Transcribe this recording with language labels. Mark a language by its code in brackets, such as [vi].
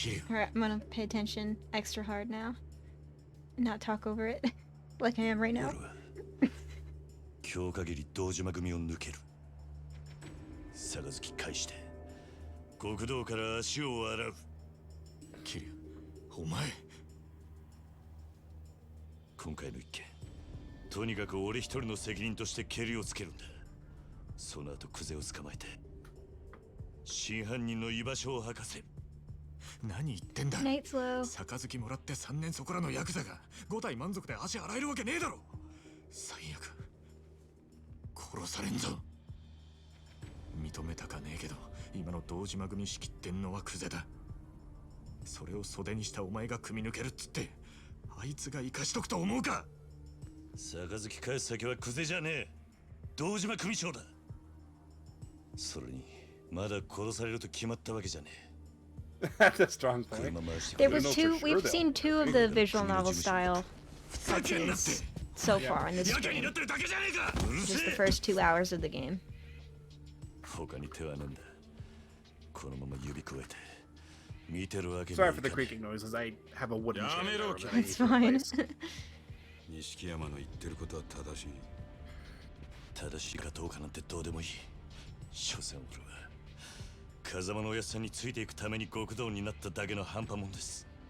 [en] Alright, I'm gonna pay attention extra hard now. Not talk over it like I am right now. [ja] 今日限り堂島組を抜ける。杯返して極道から足を洗う。桐生、お前。今回の一件、とにかく俺一人の責任としてケリをつけるんだ。その後クゼを捕まえて真犯人の居場所を吐かせる。何言ってんだ。 [en] Night flow. [ja] 杯もらって3年そこらのヤクザが5体満足で足洗えるわけねえだろ。最悪殺されんぞ。認めたかねえけど今の堂島組仕切ってんのはクゼだ。それを袖にしたお前が組み抜けるっつってあいつが生かしとくと思うか。杯返す先はクゼじゃねえ、堂島組長だ。それにまだ殺されると決まったわけじゃねえ。 [en] That's a strong point. There was two. We've seen two of the visual novel style cutscenes so far in this stream. Just the first 2 hours of the game. [ja] 他に手はねえんだ。このまま指くわえて見てるわけに [en] Sorry for the creaking noises. I have a wooden chair. that I need It's to fine. replace. [ja] 錦山の言ってることは正しい。正しいかどうかなんてどうでもいい。所詮俺は風間のおやっさんについていくために極道になっただけの半端もんです。